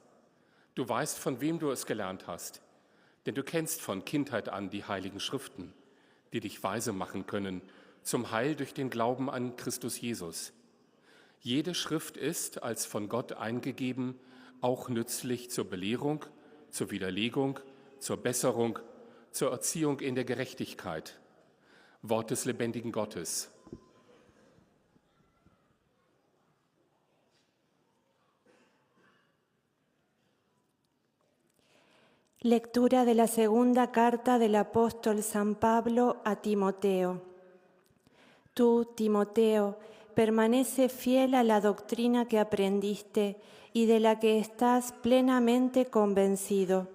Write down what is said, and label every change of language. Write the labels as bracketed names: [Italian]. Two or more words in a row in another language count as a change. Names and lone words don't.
[German] Du weißt, von wem du es gelernt hast, denn du kennst von Kindheit an die heiligen Schriften, die dich weise machen können, zum Heil durch den Glauben an Christus Jesus. Jede Schrift ist als von Gott eingegeben auch nützlich zur Belehrung, zur Widerlegung, zur Besserung, zur Erziehung in der Gerechtigkeit. Wort des lebendigen Gottes. [Spanish] Lectura de la segunda carta del apóstol San Pablo a Timoteo. Tú, Timoteo, permanece fiel a la doctrina que aprendiste y de la que estás plenamente convencido.